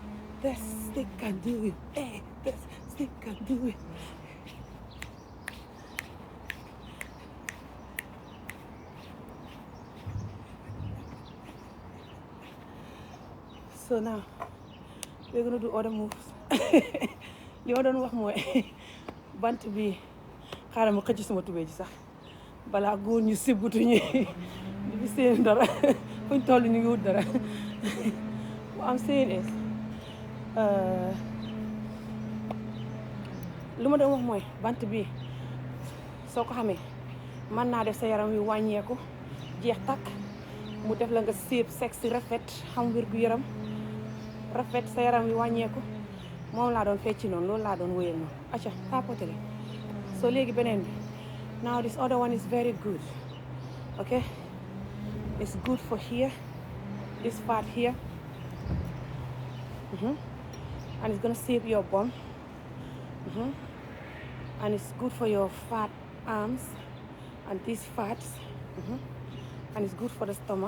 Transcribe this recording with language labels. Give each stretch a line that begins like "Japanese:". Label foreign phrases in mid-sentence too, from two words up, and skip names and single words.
English: This stick can do it. Hey, this stick can do it. So now we're gonna do other moves.
Wolof: li ma doon wax mooy bant bi xaaral ma xëcc sama tubéy ji sax balaa góor ñu sibbutu ñi di fi seen dara fuñ toll ñu ngi wut dara.
English: What I'm saying is
Wolof: lu ma doon wax mooy bant bi soo ko xamee mën naa def sa yaram wi wàññeeku jeex takk mu def la nga séeb sexy rafet xam wér gu yaram rafet sa yaram wi wàññeeku moom laa doon fecci noonu loolu laa doon wéyal noonu acca tapotele so léegi beneen bi
English: now this other one is very good okay it's good for here this part here and it's gonna save your bum and it's good for your fat arms and these fats and it's good for the stomach.